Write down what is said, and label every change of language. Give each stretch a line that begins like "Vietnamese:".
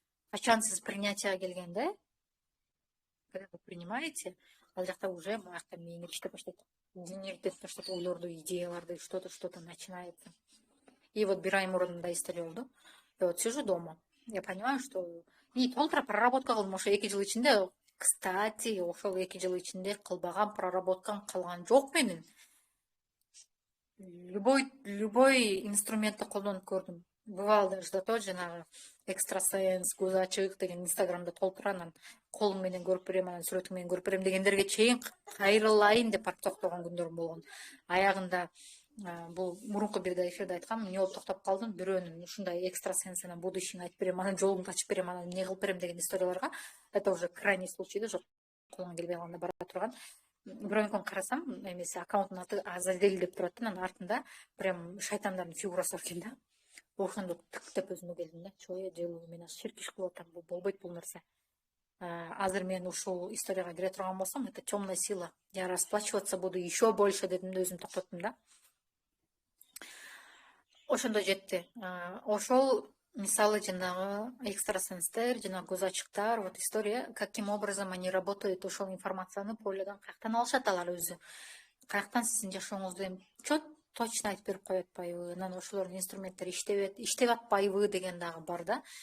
Kyrgyz: Качан сиз принятияга келгенде,
Russian: когда вы принимаете,
Kyrgyz: ал жакта уже маяктан мээңер иштеп баштайт.
Russian: Генерирует что-то,
Kyrgyz: ойлорду, идеяларды,
Russian: что-то начинается. И вот
Kyrgyz: бир ай мурун мындай история болду.
Russian: Я вот сижу дома. Я понимаю, что и
Kyrgyz: толтура проработка кылдым ошо 2 жыл ичинде. Кстати, ошол 2 жыл ичинде кылбаган проработкам калган жок менин. Любой инструментти колдонуп көрдүм.
Russian: Бывало даже да
Kyrgyz: жанагы экстрасенс, көз ачык деген инстаграмда толтура, анан колуң менен көрүп берем, анан сүрөтүң менен көрүп берем дегендерге чейин кайрылайын деп барып токтогон күндөрүм болгон. Аягында бул мурунку бир эфирде айткам, эмне болуп токтоп калдым, бирөөнүн ушундай экстрасенс анан будущийни айтып берем, анан жолуңду ачып берем, анан эмне кылып берем деген историяларга,
Russian: это уже крайний случай
Kyrgyz: да, жок колуңан келбей калганда бара турган. Бирөөнүкүн карасам, эмеси аккаунттун аты Азазель деп турат да, анан артында прям шайтандардын фигурасы бар экен да. Ошондо тиктеп өзүмө келдим да,
Russian: что я делаю,
Kyrgyz: мен ширк иш кылып атам, болбойт бул нерсе. Азыр мен ушул историяга кире турган болсом,
Russian: это темная сила. Я расплачиваться буду еще больше
Kyrgyz: дедим да, өзүм токтоттум да. Ошондо жетти. Ошол мисалы жанагы экстрасенстер, жанагы көз ачыктар,
Russian: вот история, каким образом они работают,
Kyrgyz: ошол информацияны поледан каяктан алышат алар өзү. Каяктан сиздин жашооңузду точно айтып берип коюп атпайбы, анан ошолордун инструменттери иштеп атпайбы деген дагы бар да.